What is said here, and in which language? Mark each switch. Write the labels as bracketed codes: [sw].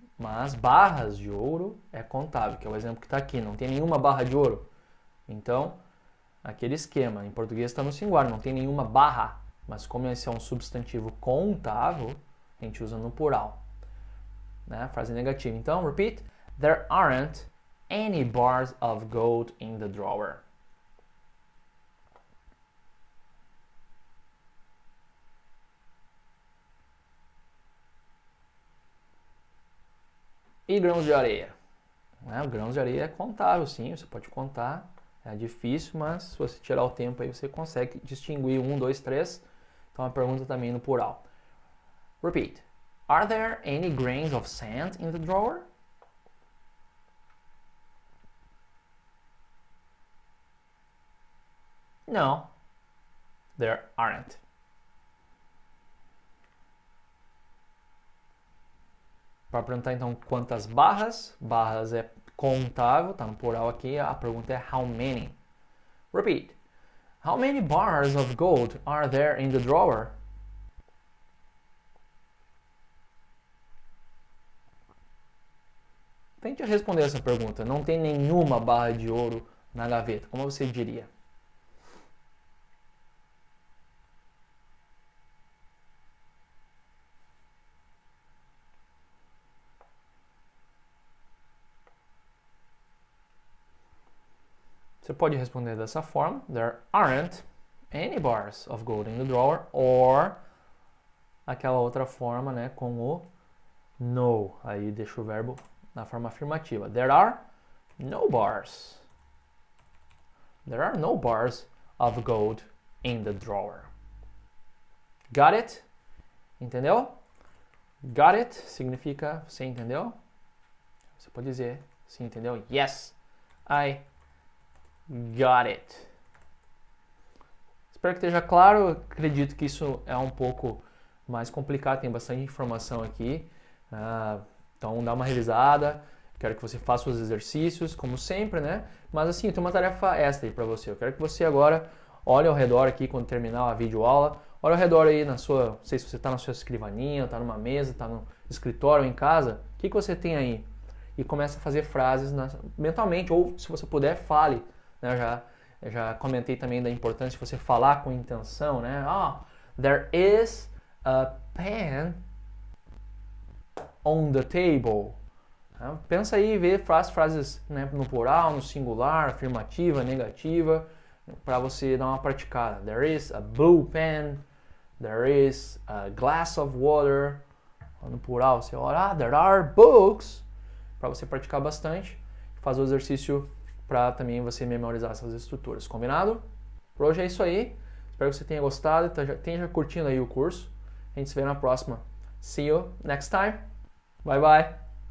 [pt] Mas barras de ouro é contável, que é o exemplo que está aqui. Não tem nenhuma barra de ouro. Então, aquele esquema. Em português está no singular, não tem nenhuma barra. Mas como esse é um substantivo contável, a gente usa no plural. Né? Frase negativa. Então, repeat. [en] There aren't any bars of gold in the drawer. [pt] E grãos de areia? Né? Grãos de areia é contável, sim, você pode contar. É difícil, mas se você tirar o tempo aí, você consegue distinguir 1, 2, 3. Então a pergunta também no plural. [en] Repeat. Are there any grains of sand in the drawer? No, there aren't. [pt] Para perguntar então quantas barras, barras é contável, tá no plural aqui, a pergunta é [en] how many. Repeat. How many bars of gold are there in the drawer? [pt] Tente responder essa pergunta. Não tem nenhuma barra de ouro na gaveta. Como você diria? Você pode responder dessa forma. [en] There aren't any bars of gold in the drawer. [pt] Or aquela outra forma, né, com o no. Aí deixa o verbo na forma afirmativa. [en] There are no bars. There are no bars of gold in the drawer. Got it? [pt] Entendeu? [en] Got it [pt] significa você entendeu? Você pode dizer sim, entendeu? [en] Yes, I got it. [pt] Espero que esteja claro. Acredito que isso é um pouco mais complicado, tem bastante informação aqui. Então dá uma revisada. Quero que você faça os exercícios, como sempre, né? Mas assim, eu tenho uma tarefa extra aí para você. Eu quero que você agora olhe ao redor aqui quando terminar a videoaula. Olha ao redor aí na sua, não sei se você está na sua escrivaninha, está numa mesa, está no escritório ou em casa. O que você tem aí? E começa a fazer frases mentalmente, ou se você puder, fale. Né? Eu já comentei também da importância de você falar com intenção, né? [en] There is a pen on the table. [pt] Pensa aí e vê frases, né, no plural, no singular, afirmativa, negativa, para você dar uma praticada. [en] There is a blue pen. There is a glass of water. [pt] No plural, você olha, [en] there are books. [pt] Para você praticar bastante, fazer o exercício para também você memorizar essas estruturas. Combinado? Por hoje é isso aí. Espero que você tenha gostado e esteja curtindo aí o curso. A gente se vê na próxima. [en] See you next time. Bye bye.